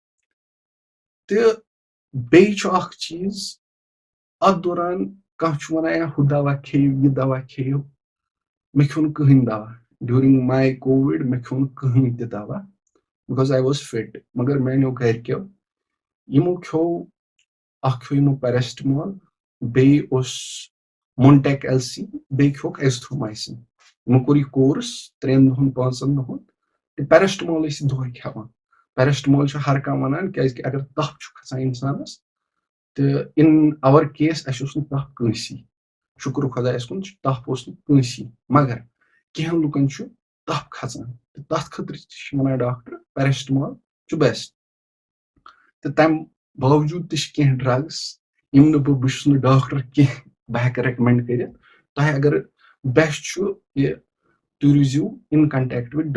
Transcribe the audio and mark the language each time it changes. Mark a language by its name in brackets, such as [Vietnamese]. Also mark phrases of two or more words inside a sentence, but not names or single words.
[Kashmiri] تہٕ بیٚیہِ چھُ اکھ چیٖز اَتھ دوران کانٛہہ چھُ وَنان یا ہُہ دوا کھیٚیِو یہِ دوا کھیٚیِو مےٚ کھیوٚو نہٕ کٕہٕنۍ دوا [English] during my covid [Kashmiri] مےٚ کھیوٚو نہٕ کٕہٕنۍ تہِ دوا [English] because I was fit [Kashmiri] مگر میانیو گرِکیو یِمو کھیوٚو اکھ کھیوٚو یِمو پیرسٹمال بیٚیہِ اوس مونٹیک ایل سی بیٚیہِ کھیوٚکھ ایزتھرومایسِن یِمو کوٚر یہِ کورس 3 دۄہن 5 دۄہن تہٕ پیرسٹمال ٲسۍ دۄہے کھٮ۪وان پیرسٹمال چھُ ہر کانٛہہ وَنان کیازِ کہِ اگر تپھ چھُ کھسان اِنسانس تہٕ [English] in our case [Kashmiri] اَسہِ اوس نہٕ تپھ کٲنٛسی شُکر خۄدایَس کُن تپھ اوس نہٕ کٲنٛسی مگر کینٛہہ لُکن چھُ تپھ کھسان تہٕ تَتھ خٲطرٕ تہِ چھِ وَنان ڈاکٹر پیرسٹمال چھُ بیسٹ تہٕ تَمہِ باوجوٗد تہِ چھِ کینٛہہ ڈرگٕس یِم نہٕ بہٕ چھُس نہٕ ڈاکٹر کینٛہہ بہٕ ہٮ۪کہٕ رِکمنڈ کٔرِتھ تۄہہِ اگر بیسٹ چھُ یہِ تُہۍ روٗزِو [English] in contact with